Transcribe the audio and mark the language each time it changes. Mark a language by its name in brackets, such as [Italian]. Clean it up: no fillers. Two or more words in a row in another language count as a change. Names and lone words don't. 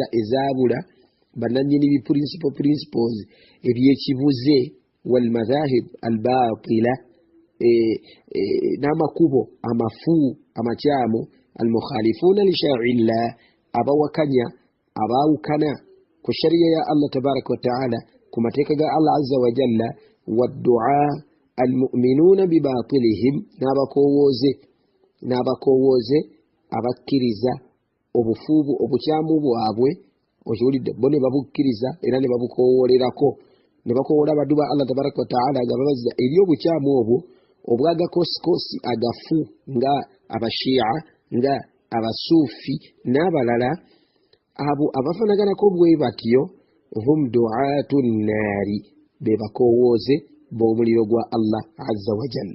[Ganda] ezaabula, bannannyini principles ebyekibuze, [Arabic] والمذاهب الباطلة, [Ganda] n'amakubo amafu amakyamu, [Arabic] المخالفون لشرع الله, [Ganda] abawakanya abaawukana ku shariya ya [Arabic] الله تبارك وتعالى, [Ganda] ku mateeka ga [Arabic] الله عز وجل, والدعاة المؤمنون بباطلهم, [Ganda] n'abakoowoze abakkiriza obufuubu obukyamu bwabwe, okiwulidde, bo ne babukkiriza era ne babukoowolerako, ne bakoowola abaddu ba [Arabic] الله تبارك وتعالى [Ganda] nga babazza eri obukyamu obwo obwagakoosikosi agafu nga abashiya, nga abasuufi n'abalala, abo abafanaganako bwe batyo, [Arabic] هم دعاة النار, [Ganda] be bakoowoze b'omuliro gwa [Arabic] الله عز وجل.